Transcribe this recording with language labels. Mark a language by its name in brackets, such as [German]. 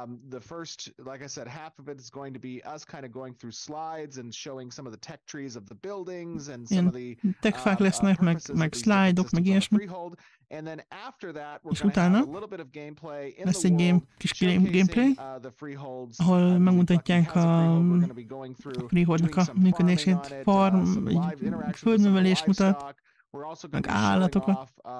[English] The first, like I said, half of it is going to be us kind of going through slides and showing some of the tech trees of the buildings and some of the [Hungarian] techfák lesznek, meg slide-ok, meg ilyesmi. [English] And then after that, we're going to have a little bit of gameplay in the world, showcasing the freeholds, [Hungarian] ahol megmutatják a freeholdnak a működését, farm, földművelés mutat, meg állatokat.